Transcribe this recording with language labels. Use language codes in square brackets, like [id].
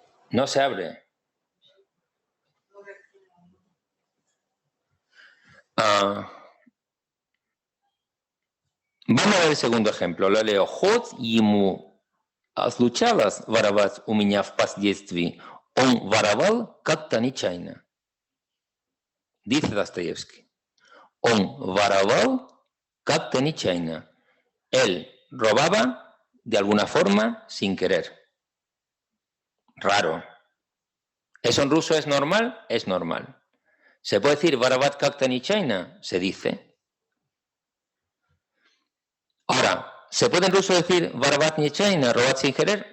[es] No se abre. Vamos a ver el segundo ejemplo. Lo leo. [ru] Хоть ему случалось воровать у меня в детстве, он воровал как-то нечаянно. [es] Dice Dostoyevsky. [ru] Он воровал как-то нечаянно. [es] Él robaba de alguna forma sin querer. Raro. ¿Eso en ruso es normal? Es normal. ¿Se puede decir [ru] воровать как-то нечаянно? [es] Se dice. Ahora, ¿se puede en ruso decir [ru] воровать нечаянно, [es] robar sin querer?